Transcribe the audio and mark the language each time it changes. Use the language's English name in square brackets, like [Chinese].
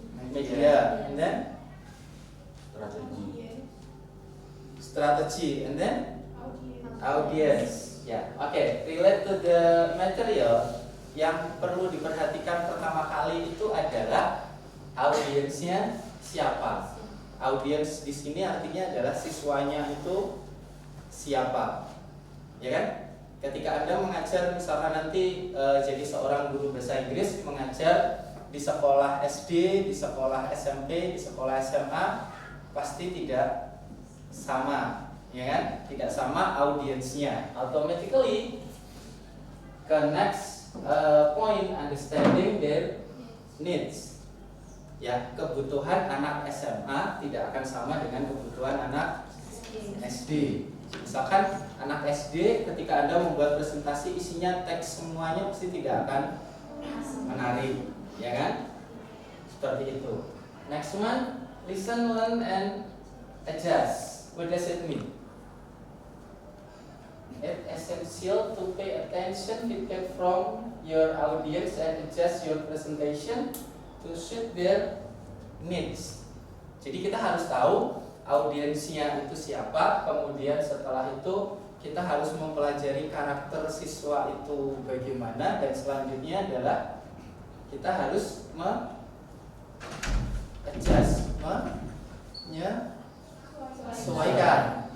[English] Media, and then strategy, and then audience. [Indonesian] Ya, oke. [English] Relate to the material, [Indonesian] yang perlu diperhatikan pertama kali itu adalah audiensnya siapa. Audience di sini artinya adalah siswanya itu siapa, ya kan? Ketika Anda mengajar, misalkan nanti jadi seorang guru bahasa Inggris mengajar di sekolah SD, di sekolah SMP, di sekolah SMA, pasti tidak sama, ya kan? Tidak sama audiensnya. [English] Automatically, ke next point, understanding their needs. [Indonesian] Ya, kebutuhan anak SMA tidak akan sama dengan kebutuhan anak SD. Misalkan anak SD, ketika Anda membuat presentasi isinya teks semuanya pasti tidak akan menarik, ya kan? Seperti itu. [English] Next one, listen, learn, and adjust. What does it mean? It's essential to pay attention, feedback from your audience, and adjust your presentation to suit their needs. [Indonesian] Jadi kita harus tahu audiensnya itu siapa, kemudian setelah itu kita harus mempelajari karakter siswa itu bagaimana, dan selanjutnya adalah kita harus menyesuaikan.